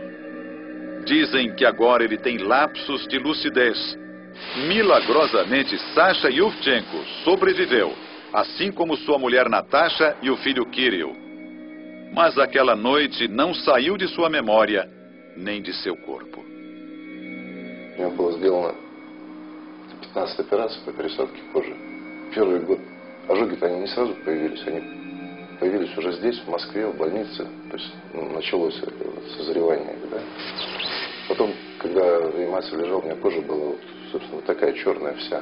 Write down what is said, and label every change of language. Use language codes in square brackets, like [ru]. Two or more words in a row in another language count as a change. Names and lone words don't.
[pt] Dizem que agora ele tem lapsos de lucidez. Milagrosamente, Sasha Yuvchenko sobreviveu, assim como sua mulher Natasha e o filho Kirill. Mas aquela noite não saiu de sua memória, nem de seu corpo. [ru] У меня было сделано 15 операций по пересадке кожи. Первый год ожоги-то они не сразу появились, они появились уже здесь, в Москве, в больнице. То есть началось созревание. Да? Потом, когда в реанимации лежал, у меня кожа была, собственно, такая черная вся.